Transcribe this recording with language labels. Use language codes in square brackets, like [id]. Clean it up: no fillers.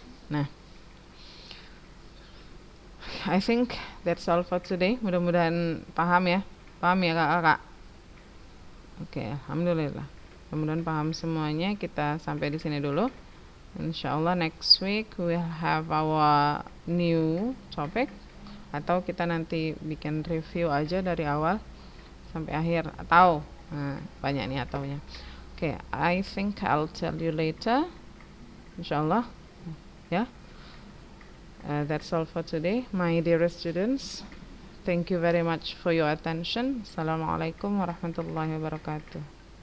[en] Nah, I think that's all for today. [id] Mudah-mudahan paham ya. Paham ya kakak-kakak? Oke, alhamdulillah. Mudah-mudahan paham semuanya. Kita sampai di sini dulu. [en] Insyaallah next week we'll have our new topic. [id] Atau kita nanti bikin review aja dari awal sampai akhir. Atau banyak nih ataunya. [en] Oke, I think I'll tell you later. Insyaallah. Ya. That's all for today, my dearest students. Thank you very much for your attention. Assalamualaikum warahmatullahi wabarakatuh.